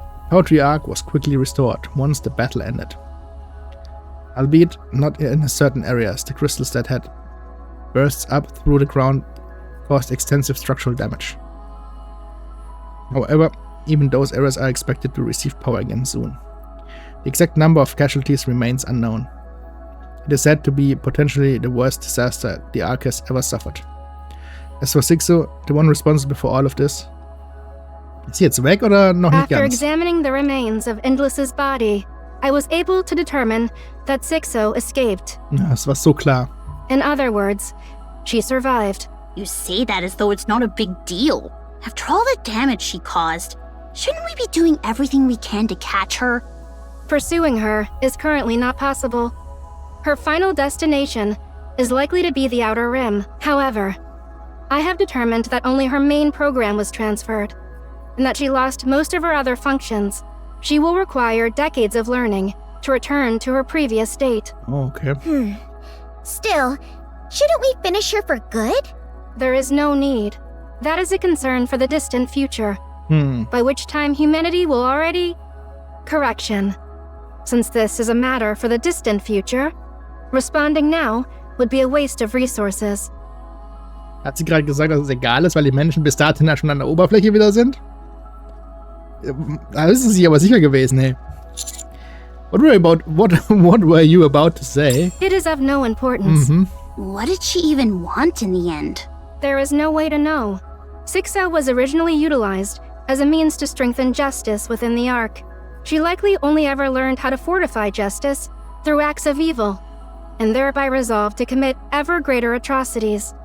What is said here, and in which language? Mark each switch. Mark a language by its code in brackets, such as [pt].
[en] Power to the Ark was quickly restored once the battle ended. Albeit not in certain areas, the crystals that had bursts up through the ground caused extensive structural damage. However, even those areas are expected to receive power again soon. The exact number of casualties remains unknown. It is said to be potentially the worst disaster the Ark has ever suffered. As for Sixo, the one responsible for all of this, [de] ist sie jetzt weg oder noch nicht [en] After [de] ganz? [en] examining the remains of Endless's body, I was able to determine that Sixo escaped. [de] Ja, das war so klar. [en] In other words, she survived. You say that as though it's not a big deal. After all the damage she caused, shouldn't we be doing everything we can to catch her? Pursuing her is currently not possible. Her final destination is likely to be the Outer Rim. However, I have determined that only her main program was transferred, and that she lost most of her other functions. She will require decades of learning to return to her previous state. Oh, okay. Still, shouldn't we finish her for good? There is no need. That is a concern for the distant future, by which time humanity will already... Correction. Since this is a matter for the distant future, responding now would be a waste of resources. [de] Hat sie gerade gesagt, dass es egal ist, weil die Menschen bis dahin ja schon an der Oberfläche wieder sind? Da ist es sich aber sicher gewesen, hey. [en] What were you about to say? It is of no importance. What did she even want in the end? There is no way to know. Sixo was originally utilized as a means to strengthen justice within the Ark. She likely only ever learned how to fortify justice through acts of evil, and thereby resolved to commit ever greater atrocities.